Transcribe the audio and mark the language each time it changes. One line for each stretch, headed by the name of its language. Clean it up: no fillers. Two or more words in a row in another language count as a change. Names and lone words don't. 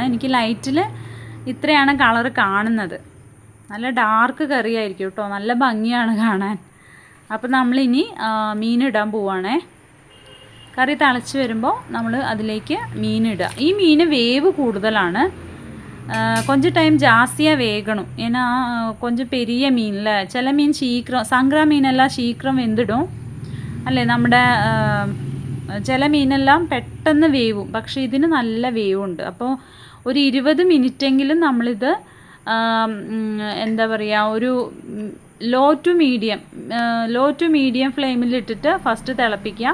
Malayalam: എനിക്ക് ലൈറ്റിൽ ഇത്രയാണ് കളറ് കാണുന്നത്. നല്ല ഡാർക്ക് കറി ആയിരിക്കും കേട്ടോ, നല്ല ഭംഗിയാണ് കാണാൻ. അപ്പോൾ നമ്മളിനി മീനിടാൻ പോവുകയാണേ. കറി തിളച്ച് വരുമ്പോൾ നമ്മൾ അതിലേക്ക് മീനിടുക. ഈ മീൻ വേവ് കൂടുതലാണ്,
Tamil: கொஞ்சம் டைம் ஜாஸ்தியாக வேகணும். ஏன்னா கொஞ்சம் பெரிய மீனில் சில மீன் சீக்கிரம், சங்கரா மீனெல்லாம் சீக்கிரம்
Malayalam: വെന്തിടും അല്ലേ. നമ്മുടെ ചില മീനെല്ലാം പെട്ടെന്ന് വേവും, പക്ഷേ ഇതിന് നല്ല വേവുണ്ട്. അപ്പോൾ ഒരു 20 മിനിറ്റെങ്കിലും നമ്മളിത് എന്താ പറയുക, ഒരു
English: low to medium
Malayalam: ഫ്ലെയിമിലിട്ടിട്ട് ഫസ്റ്റ് തിളപ്പിക്കുക.